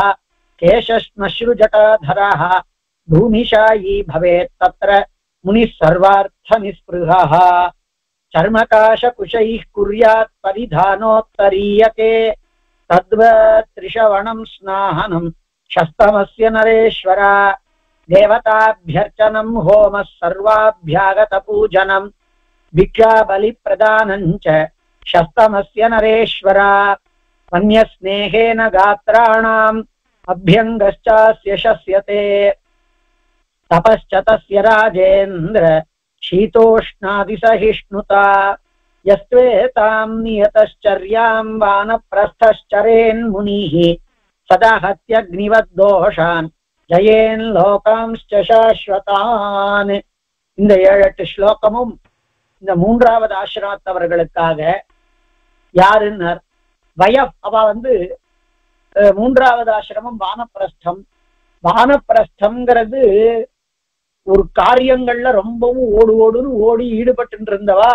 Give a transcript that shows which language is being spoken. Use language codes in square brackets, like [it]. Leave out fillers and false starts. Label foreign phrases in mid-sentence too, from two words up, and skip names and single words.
[sa] केशश्मश्रुजटाधरः भूमिशायी भवेत् तत्र मुनिः सर्वार्थ निस्पृहः चर्मकाश कुशैः कुर्यात् परिधानोत्तरीयके तद्वत् त्रिषवणं स्नानम् शस्तमस्य नरेश्वर देवताभ्यर्चनम् होमः सर्वाभ्यागत पूजनम् भिक्षा बलि प्रदानञ्च शस्तमस्य नरेश्वर वन्यस्नेहेन गात्राणाम् अभ्यङ्गश्चास्य शस्यते तपश्च तस्य राजेन्द्र शीतोष्णादिसहिष्णुता यस्त्वेतां नियतश्चर्यां वानप्रस्थश्चरेन् मुनिः सदा हत्यग्निवद्दोषान् जयेन् लोकांश्च शाश्वतान्. [ta] இந்த 7-8 ஸ்லோகமும் இந்த மூன்றாவது ஆசிரமத்தவர்களுக்காக. யாருன்னார் அவ மூன்றாவது ஆசிரமம் வானப்பிரஸ்தம். வானப்பிரஸ்தம்ங்கிறது ஒரு காரியங்கள்ல ரொம்பவும் ஓடுன்னு ஓடி ஈடுபட்டு இருந்தவா.